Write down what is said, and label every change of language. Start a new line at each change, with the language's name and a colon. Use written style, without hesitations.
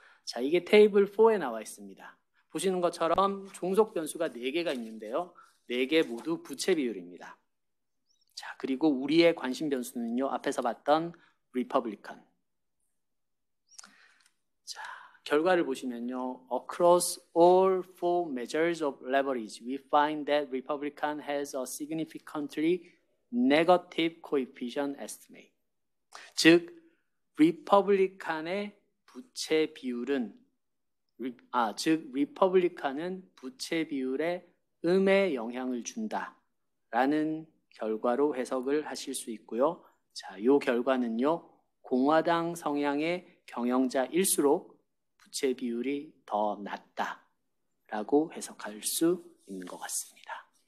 Korean: 자, 이게 테이블 4에 나와 있습니다. 보시는 것처럼 종속 변수가 4개가 있는데요. 4개 모두 부채 비율입니다. 자, 그리고 우리의 관심 변수는요, 앞에서 봤던 리퍼블리칸. 자, 결과를 보시면요,
English: across all 4 measures of leverage, we find that Republican has a significantly negative coefficient estimate.
Korean: 즉, 리퍼블리칸의 부채 비율은 리퍼블리칸은 부채 비율에 음의 영향을 준다라는 결과로 해석을 하실 수 있고요. 자, 이 결과는요, 공화당 성향의 경영자일수록 부채 비율이 더 낮다라고 해석할 수 있는 것 같습니다.